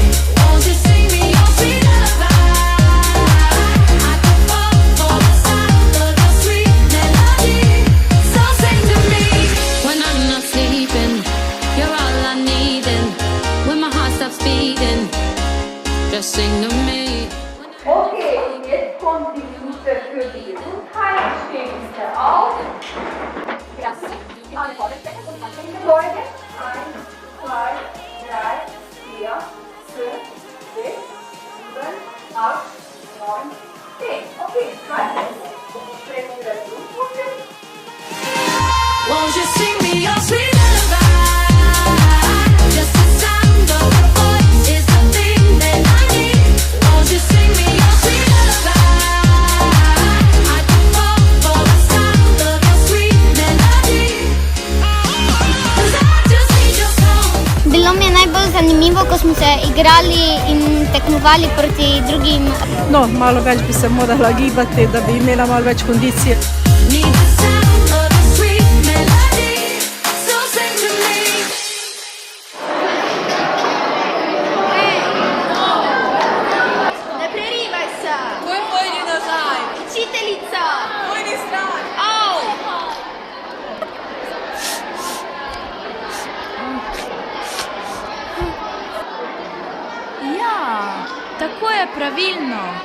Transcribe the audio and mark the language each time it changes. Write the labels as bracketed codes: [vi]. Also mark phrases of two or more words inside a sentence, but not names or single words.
[en] Won't you sing me your sweet lullaby? I could fall for the sound of your sweet melody, so sing to me. When I'm not sleeping, you're all I need, and when my heart stops beating, just sing to me. [de] Okay, und jetzt kommt die Minute für die Gesundheit. Stehst auf. Klasse. Die Arme vorne stecken und dann Beuge. 1, 2, 3, 4, 5, 6, 7, 8, 9, 10. Okay, weiter. Strecken wir das Blutpumpe. [en] Won't you sing me your sweet lullaby? Just the sound of your voice is the thing that I need. Won't you sing me your sweet lullaby? I could fall for the sound of your sweet melody. 'Cause I just need your song. [sl] Bilo mi je najbolj zanimivo, ko smo se igrali in tekmovali proti drugim. No, malo več bi se morala gibati, da bi imela malo več kondicije. [en] Need the sound of your sweet melody, so sing to me. [sl] Ne prerivaj se! Koj pojdi nazaj! Učiteljica! Pojdi stran! Au! Ja, tako je pravilno.